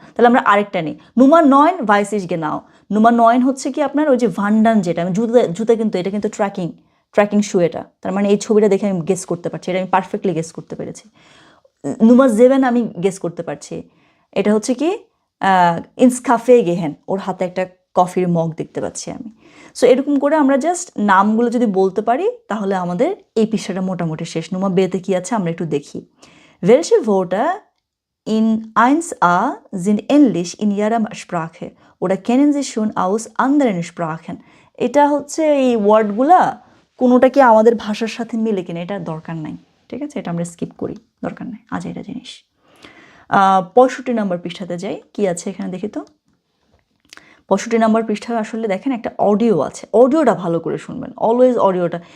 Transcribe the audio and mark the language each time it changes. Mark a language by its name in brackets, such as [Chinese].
[Bangla] তাহলে আমরা আরেকটা নিই, [German] Nummer 9 weiß ich genau. [Bangla] Nummer 9 হচ্ছে কি আপনার ওই যে ভান্ডান, যেটা আমি জুতা কিন্তু এটা কিন্তু ট্র্যাকিং শু, এটা তার মানে এই ছবিটা দেখে আমি গেস করতে পারছি, এটা আমি পারফেক্টলি গেস করতে পেরেছি। Nummer 7 আমি গেস করতে পারছি, এটা হচ্ছে কি ইনস কাফে গেহেন, ওর হাতে একটা কফির মগ দেখতে পাচ্ছি আমি। সো এরকম করে আমরা জাস্ট নামগুলো যদি বলতে পারি তাহলে আমাদের এই পৃষ্ঠাটা মোটামুটি শেষ। নুমা বেতে কি আছে আমরা একটু দেখি। [German] Welche Wörter in 1a sind ähnlich in ihrer Sprache oder kennen Sie schon aus anderen Sprachen? [Bangla] এটা হচ্ছে এই ওয়ার্ডগুলা কোনোটা কি আমাদের ভাষার সাথে মিলে কিনা এটা দরকার নাই, ঠিক আছে, এটা আমরা স্কিপ করি, দরকার নাই আজ এটা জিনিস। 65 নম্বর পৃষ্ঠাতে যাই, কি আছে এখানে দেখি তো। 65 নম্বর পৃষ্ঠায় আসলে দেখেন একটা অডিও আছে, অডিওটা ভালো করে শুনবেন, অলওয়েজ অডিওটা।